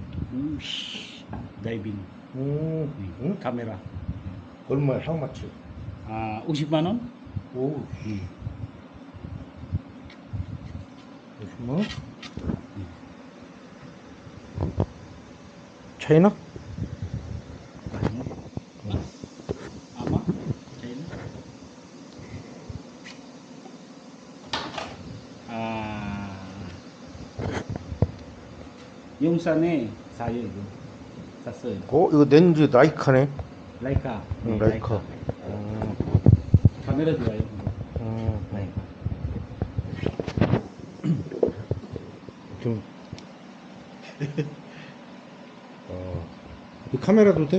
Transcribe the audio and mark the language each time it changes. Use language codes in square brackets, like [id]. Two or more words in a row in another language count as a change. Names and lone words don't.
[ko] Diving. 응? 카메라. 얼마야? [en] How much? [ko] 50만 원? 오, 50만 원? 차이나? 아마? China? Yung 산에 사요 이거. 샀어요. 이거 렌즈 라이카네. 라이카. 응, 라이카. 카메라 좋아요. 라이카. 좀. 이 카메라도 돼?